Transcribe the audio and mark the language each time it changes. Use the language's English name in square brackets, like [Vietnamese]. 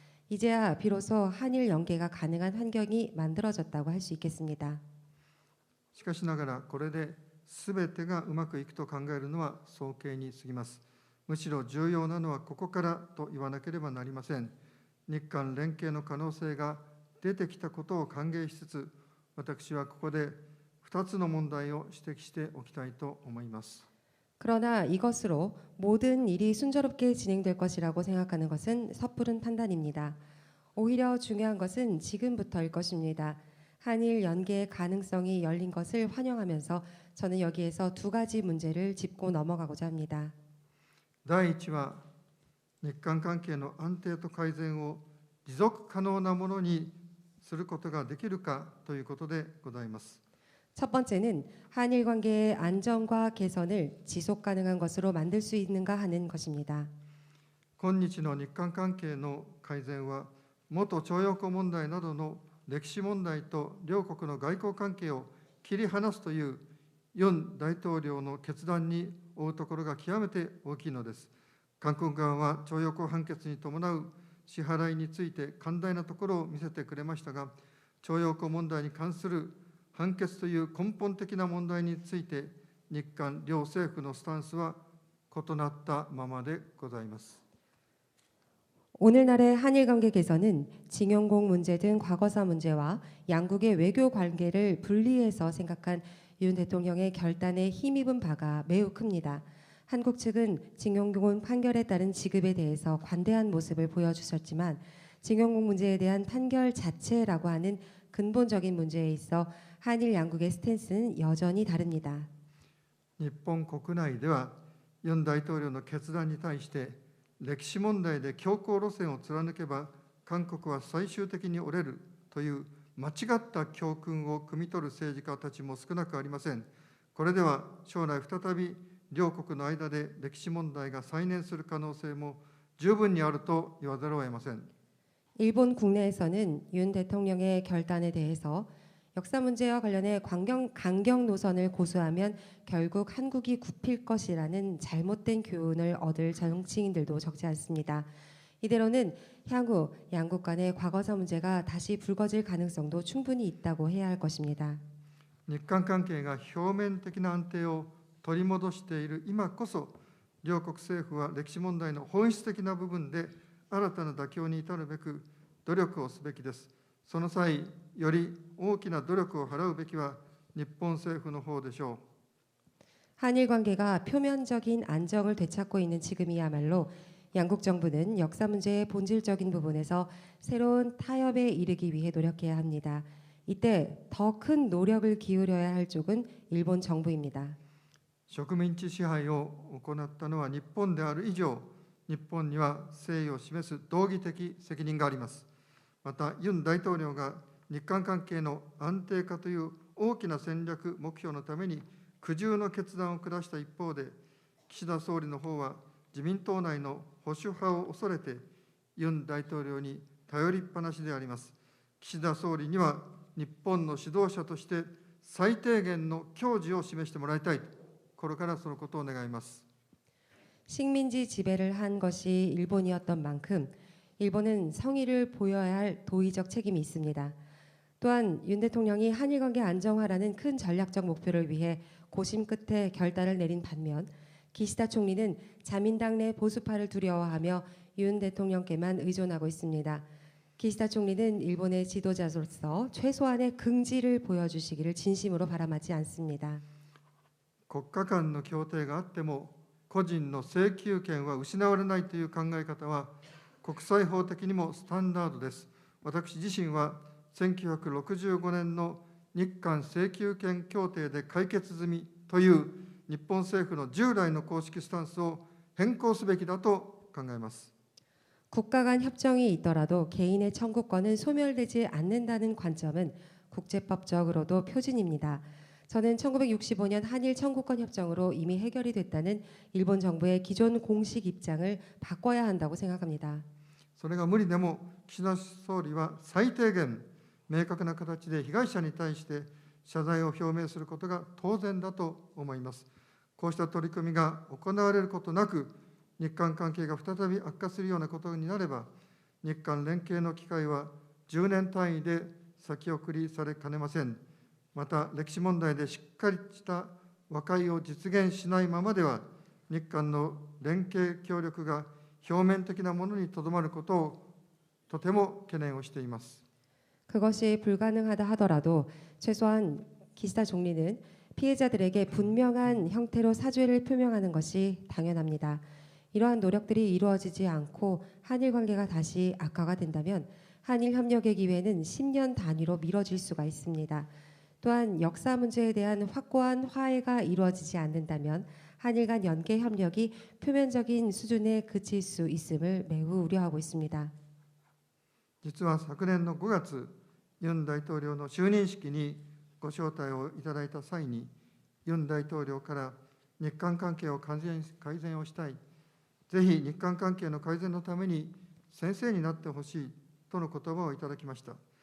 [Korean] 이제야 비로소 한일 연계가 가능한 환경이 만들어졌다고 할 수 있겠습니다. [Japanese] しかしながら、これで全てがうまくいくと考えるのは早計に過ぎます。むしろ重要なのはここからと言わなければなりません。日韓連携の可能性が出てきたことを歓迎しつつ、私はここで2つの問題を指摘しておきたいと思います。 [Korean] 그러나 이것으로 모든 일이 순조롭게 진행될 것이라고 생각하는 것은 섣부른 판단입니다. 오히려 중요한 것은 지금부터일 것입니다. 한일 연계의 가능성이 열린 것을 환영하면서 저는 여기에서 두 가지 문제를 짚고 넘어가고자 합니다. [Japanese] 第一は、日韓関係の安定と改善を持続可能なものにすることができるかということでございます。 [Korean] 첫 번째는 한일 관계의 안정과 개선을 지속 가능한 것으로 만들 수 있는가 하는 것입니다. [Japanese] 今日の日韓関係の改善は、元徴用工問題などの歴史問題と両国の外交関係を切り離すというユン大統領の決断に負うところが極めて大きいのです。韓国側は徴用工判決に伴う支払いについて寛大なところを見せてくれましたが、徴用工問題に関する判決という根本的な問題について、日韓両政府のスタンスは異なったままでございます。 [Korean] 오늘날의 한일 관계 개선은 징용공 문제 등 과거사 문제와 양국의 외교 관계를 분리해서 생각한 윤 대통령의 결단에 힘입은 바가 매우 큽니다. 한국 측은 징용공 판결에 따른 지급에 대해서 관대한 모습을 보여주셨지만 징용공 문제에 대한 판결 자체라고 하는 근본적인 문제에 있어 한일 양국의 스탠스는 여전히 다릅니다. [Japanese] 日本国内では、ユン大統領の決断に対して、歴史問題で強硬路線を貫けば、韓国は最終的に折れるという間違った教訓を汲み取る政治家たちも少なくありません。これでは将来再び両国の間で歴史問題が再燃する可能性も十分にあると言わざるを得ません。 [Korean] 일본 국내에서는 윤 대통령의 결단에 대해서 역사 문제와 관련해 강경 노선을 고수하면 결국 한국이 굽힐 것이라는 잘못된 교훈을 얻을 정치인들도 적지 않습니다. 이대로는 향후 양국 간의 과거사 문제가 다시 불거질 가능성도 충분히 있다고 해야 할 것입니다. [Japanese] 日韓関係が表面的な安定を取り戻している今こそ、両国政府は歴史問題の本質的な部分で新たな妥協に至るべく努力をすべきです。その際、より大きな努力を払うべきは日本政府の方でしょう。 [Korean] 한일 관계가 표면적인 안정을 되찾고 있는 지금이야말로 양국 정부는 역사 문제의 본질적인 부분에서 새로운 타협에 이르기 위해 노력해야 합니다. 이때 더 큰 노력을 기울여야 할 쪽은 일본 정부입니다. [Japanese] 植民地支配を行ったのは日本である以上、日本には誠意を示す道義的責任があります。また、ユン大統領が日韓関係の安定化という大きな戦略目標のために苦渋の決断を下した一方で、岸田総理の方は自民党内の保守派を恐れて、ユン大統領に頼りっぱなしであります。岸田総理には日本の指導者として最低限の矜持を示してもらいたい、これからそのことを願います。 [Korean] 식민지 지배를 한 것이 일본이었던 만큼 일본은 성의를 보여야 할 도의적 책임이 있습니다. 또한 윤 대통령이 한일 관계 안정화라는 큰 전략적 목표를 위해 고심 끝에 결단을 내린 반면 기시다 총리는 자민당 내 보수파를 두려워하며 윤 대통령께만 의존하고 있습니다. 기시다 총리는 일본의 지도자로서 최소한의 긍지를 보여주시기를 진심으로 바람하지 않습니다. [Japanese] 国家間の協定があっても、個人の請求権は失われないという考え方は、国際法的にもスタンダードです。私自身は、1965年の日韓請求権協定で解決済みという日本政府の従来の公式スタンスを変更すべきだと考えます。 [Korean] 국가 간 협정이 있더라도 개인의 청구권은 소멸되지 않는다는 관점은 국제법적으로도 표준입니다. 저는 1965년 한일 청구권 협정으로 이미 해결이 됐다는 일본 정부의 기존 공식 입장을 바꿔야 한다고 생각합니다. [Japanese] それが無理でも、岸田総理は最低限、明確な形で被害者に対して謝罪を表明することが当然だと思います。こうした取り組みが行われることなく、日韓関係が再び悪化するようなことになれば、日韓連携の機会は10年単位で先送りされかねません。また、歴史問題でしっかりした和解を実現しないままでは、日韓の連携協力が表面的なものにとどまることをとても懸念をしています。 [Korean] 그것이 불가능하다 하더라도 최소한 기시다 총리는 피해자들에게 분명한 형태로 사죄를 표명하는 것이 당연합니다. 이러한 노력들이 이루어지지 않고 한일 관계가 다시 악화가 된다면 한일 협력의 기회는 10년 단위로 미뤄질 수가 있습니다. 또한 역사 문제에 대한 확고한 화해가 이루어지지 않는다면 한일 간 연계 협력이 표면적인 수준에 그칠 수 있음을 매우 우려하고 있습니다. [Japanese] 実は昨年の5月、ユン大統領の就任式にご招待をいただいた際に、ユン大統領から日韓関係を改善をしたい、ぜひ日韓関係の改善のために先生になってほしいとの言葉をいただきました。